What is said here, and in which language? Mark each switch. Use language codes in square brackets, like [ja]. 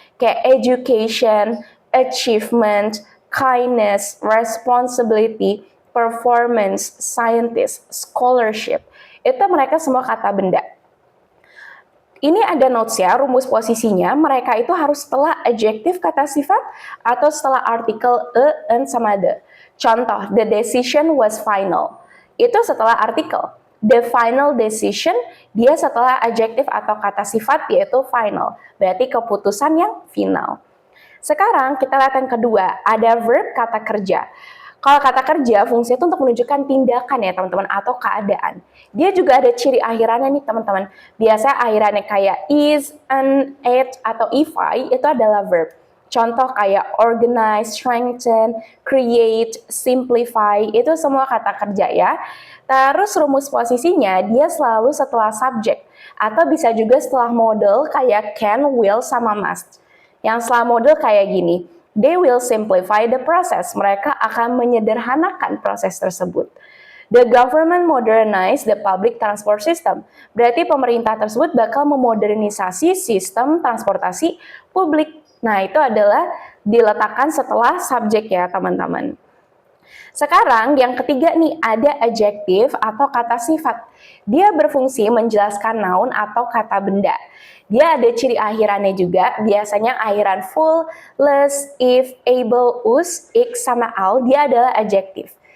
[en] Kayak education, achievement, kindness, responsibility, performance, scientist, scholarship. [id] Itu mereka semua kata benda. Ini ada notes ya, rumus posisinya. Mereka itu harus setelah adjektif kata sifat atau setelah artikel an sama the. [en] Contoh, the decision was final. [id] Itu setelah artikel. [en] The final decision, [id] dia setelah adjektif atau kata sifat yaitu final. Berarti keputusan yang final. Sekarang kita lihat yang kedua, ada verb kata kerja. Kalau kata kerja, fungsinya itu untuk menunjukkan tindakan ya teman-teman, atau keadaan. Dia juga ada ciri akhirannya nih teman-teman. Biasanya akhirannya kayak is, an, at, atau ify, itu adalah verb. Contoh kayak organize, strengthen, create, simplify, itu semua kata kerja ya. Terus rumus posisinya, dia selalu setelah subjek. Atau bisa juga setelah model kayak can, will, sama must. Yang setelah model kayak gini. [en] They will simplify the process. [id] Mereka akan menyederhanakan proses tersebut. [en] The government modernize the public transport system. [id] Berarti pemerintah tersebut bakal memodernisasi sistem transportasi publik. Nah, itu adalah diletakkan setelah subjek ya, teman-teman. Sekarang yang ketiga nih, ada adjektif atau kata sifat. Dia berfungsi menjelaskan noun atau kata benda. Dia ada ciri akhirannya juga, biasanya akhiran full, less, if, able, us, ik, sama al, dia adalah adjektif.